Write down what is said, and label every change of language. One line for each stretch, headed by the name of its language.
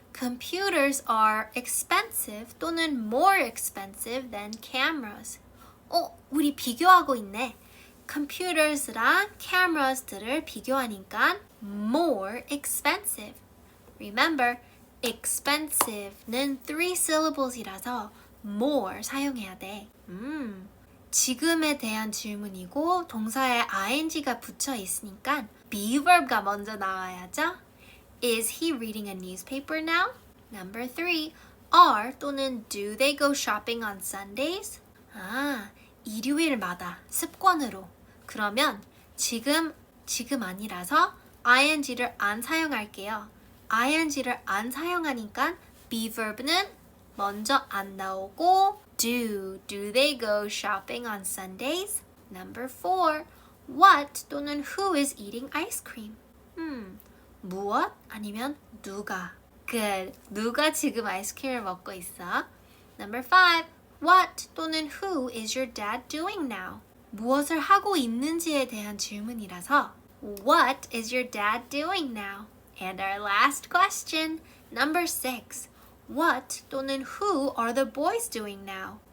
English: Computers are expensive 또는 more expensive than cameras.
Korean: 우리 비교하고 있네. Computers랑 cameras들을 비교하니까 more expensive. Remember, expensive는 3 syllables이라서 more 사용해야 돼. 지금에 대한 질문이고 동사에 ing가 붙여 있으니까 be verb가 먼저 나와야죠.
English: Is he reading a newspaper now? Number 3, are 또는 do they go shopping on Sundays?
Korean: 일요일마다 습관으로. 그러면 지금 아니라서 ing를 안 사용할게요. ing를 안 사용하니까 be verb는 먼저 안 나오고
English: do they go shopping on Sundays? Number 4, what 또는 who is eating ice cream?
Korean: 무엇 아니면 누가? Good. 누가 지금 아이스크림을 먹고 있어?
English: Number 5, what 또는 who is your dad doing now?
Korean: 무엇을 하고 있는지에 대한 질문이라서
English: What is your dad doing now? And our last question, number 6. What 또는 who are the boys doing now?